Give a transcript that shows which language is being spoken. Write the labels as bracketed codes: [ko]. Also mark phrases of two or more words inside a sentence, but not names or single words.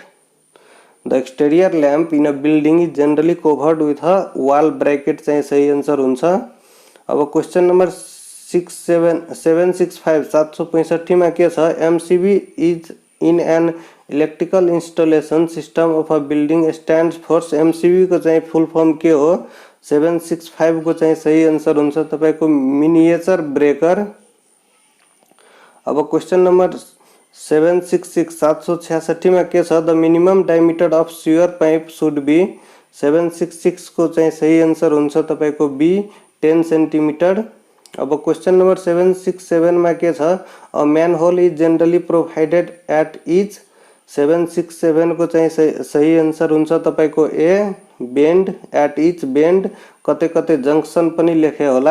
[en] the exterior lamp in a building is generally covered with a wall bracket [ne] चाहिँ सही आन्सर हुन्छ। अब क्वेशन नंबर 765 मा के छ, [en] MCB is in an electrical installation system of a building stands for एमसीबी [ne] को चाहिँ फुल फॉर्म के हो? 765 को चाहिँ सही आन्सर हुन्छ तपाईको [en] miniature breaker. [ne] अब [en] question number [ne] 766 मा के छ, [en] the minimum diameter of sewer pipe should be [ne] 766 को चाहिँ सही आन्सर हुन्छ तपाईको बी, 10 सेन्टिमिटर। अब [en] question number [ne] 767 मा के छ, [en] a manhole is generally provided at each [ne] 767 को चाहिँ सही आन्सर हुन्छ तपाईको ए, [en] bend at each bend, [ne] कतै कतै जंक्शन पनि लेखे होला।